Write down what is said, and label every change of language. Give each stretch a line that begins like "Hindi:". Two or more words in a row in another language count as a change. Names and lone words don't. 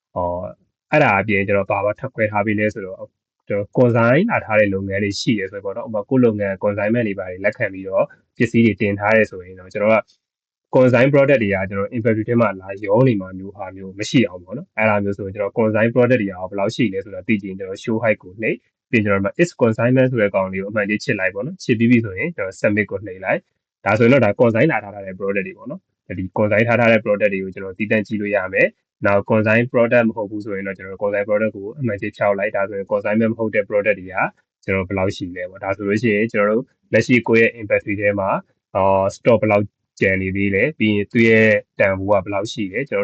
Burmese: အဲ့ဒါအပြင်ကျွန်တော်ဘာထပ်ခွဲထားပေးလဲဆိုတော့ကျွန်တော် consign လာထားတဲ့လုပ်ငန်းတွေရှိတယ်ဆိုတော့ပေါ့နော်ဥပမာကိုယ့်လုပ်ငန်း consignment တွေဘာတွေလက်ခံပြီးတော့ပစ္စည်းတွေတင်ထားတယ်ဆိုရင်တော့ကျွန်တော်က
English: consign product
Burmese: တွေကကျွန်တော် inventory ထဲမှာလာရောနေမှာမျိုးဟာမျိုးမရှိအောင်ပေါ့နော်အဲ့ဒါမျိုးဆိုရင်ကျွန်တော်
English: consign product
Burmese: တွေကဘယ်လောက်ရှိလဲဆိုတာသိချင်ကျွန်တော်
English: show high
Burmese: ကိုနှိပ်ပြီးကျွန်တော်
English: is consignment
Burmese: ဆိုတဲ့ကောင်လေးကိုအမှန်လေးချစ်လိုက်ပေါ့နော်ချစ်ပြီးပြီဆိုရင်ကျွန်တော် submit ကိုနှိပ်လိုက်ဒါဆိုရင်တော့ဒါ consign လာထားတဲ့ product တွေပေါ့နော်ဒီ consign ထားတဲ့ product တွေကိုကျွန်တော်တည်တံ့ကြည့်လို့ရမယ်နောက်
English: consign product
Burmese: မဟုတ်ဘူးဆိုရင်တော့ကျွန်တော်
English: consign product
Burmese: ကိုအမှန်တည်းဖြောက်လိုက်ဒါဆိုရင် consignment မဟုတ်တဲ့ product တွေကကျွန်တော်ဘယ်လောက်ရှိလဲပေါ့ဒါဆိုလို့ရှိရင်ကျွန်တော်တို့လက်ရှိကိုယ့်ရဲ့ inventory ထဲမှာstock ဘယ်လောက်ကျန်နေသေးလဲပြီးရင်သူ့ရဲ့တန်ဖိုးကဘယ်လောက်ရှိလဲ